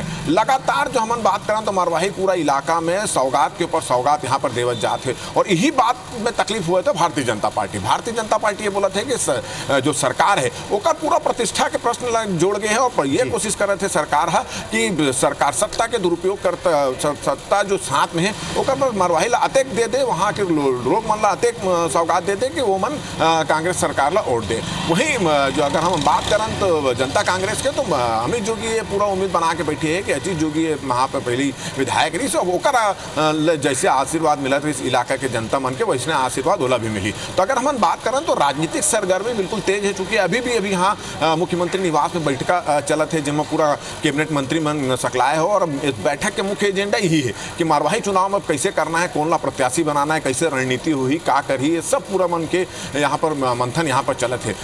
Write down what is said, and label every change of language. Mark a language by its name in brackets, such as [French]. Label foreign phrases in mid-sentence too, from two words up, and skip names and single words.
[Chhattisgarhi] लगातार जो हम बात करें तो मरवाही पूरा इलाका में सौगात के ऊपर सौगात यहाँ पर देवत जात है, और यही बात में तकलीफ हुए थे भारतीय जनता पार्टी ये बोला थे कि जो सरकार है ओकर पूरा प्रतिष्ठा के प्रश्न जोड़ गए हैं, और ये कोशिश कर रहे थे सरकार कि सरकार सत्ता के दुरुपयोग करता, सत्ता जो साथ में है ओकर मरवाही ला अतेक दे दे, वहाँ के लोग मन ला अतेक सौगात दे दे कि वो मन कांग्रेस सरकार ला वोट दे। वहीं जो अगर हम बात करें तो जनता कांग्रेस के, तो अमित जोगी ये पूरा उम्मीद बना के बैठी है कि अजीत जोगी वहाँ पर पहली विधायक रही, सो ओकर जैसे आशीर्वाद मिला था इस इलाका के जनता मन के, वैसे आशीर्वाद ओला भी मिली। तो अगर हम बात करें तो राजनीतिक सरगर्मी बिल्कुल तेज है, चूंकि अभी यहाँ मुख्यमंत्री निवास में बैठका चलत है, जिसमें पूरा कैबिनेट मंत्री मन सकलाए हो, और इस बैठक के मुख्य एजेंडा यही है कि मरवाही चुनाव में कैसे करना है, कौन ला प्रत्याशी बनाना है, कैसे रणनीति हुई, का करी, ये सब पूरा मन के यहाँ पर मंथन यहाँ पर चलत है।